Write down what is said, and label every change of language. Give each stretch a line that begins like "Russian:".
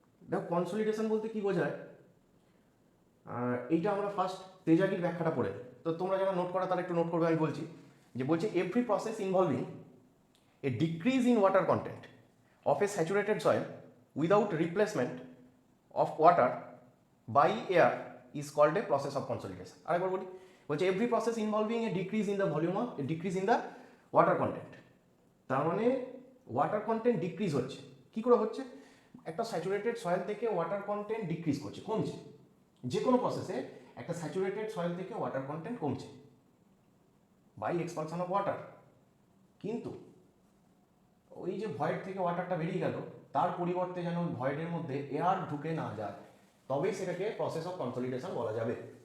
Bangla: দেখো কনসলিডেশন বলতে কি বোঝায়, এইটা আমরা ফার্স্ট তেজাগির ব্যাখ্যাটা পড়ে। তো তোমরা যারা নোট করা তারা একটু নোট করবে, আমি বলছি যে বলছে
English: Every process involving a decrease in water content of a saturated soil without replacement of water by air is called a process of consolidation.
Bangla: আরেকবার বলি, বলছে
English: every process involving a decrease in the volume of a decrease in the water content,
Bangla: তার মানে water content decrease হচ্ছে। কি করে হচ্ছে? একটা স্যাচুরেটেড সয়েল থেকে ওয়াটার কন্টেন্ট ডিক্রিজ করছে, কমছে। যে কোনো প্রসেসে একটা স্যাচুরেটেড সয়েল থেকে ওয়াটার কন্টেন্ট কমছে বাই এক্সপালশন অফ ওয়াটার, কিন্তু ওই যে ভয়েড থেকে ওয়াটারটা বেরিয়ে গেল, তার পরিবর্তে যেন ওই ভয়েডের মধ্যে এয়ার ঢুকে না যায়, তবেই সেটাকে প্রসেস অফ কনসলিডেশন বলা যাবে।